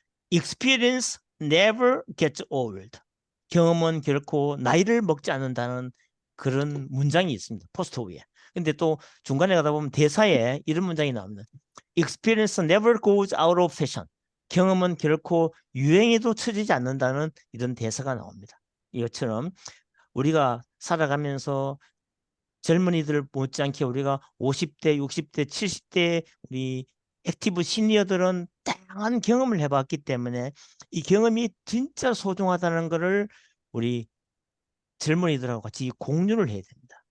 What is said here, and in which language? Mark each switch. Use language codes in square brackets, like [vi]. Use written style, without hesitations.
[en] Experience never gets old. [ko] 경험은 결코 나이를 먹지 않는다는 그런 문장이 있습니다. 포스터 위에. 근데 또 중간에 가다 보면 대사에 이런 문장이 나옵니다. [en] Experience never goes out of fashion. [ko] 경험은 결코 유행에도 처지지 않는다는 이런 대사가 나옵니다. 이것처럼 우리가 살아가면서 젊은이들 못지않게 우리가 50대, 60대, 70대 우리 액티브 시니어들은 다양한 경험을 해봤기 때문에 이 경험이 진짜 소중하다는 것을 우리 젊은이들하고 같이 공유를 해야 됩니다.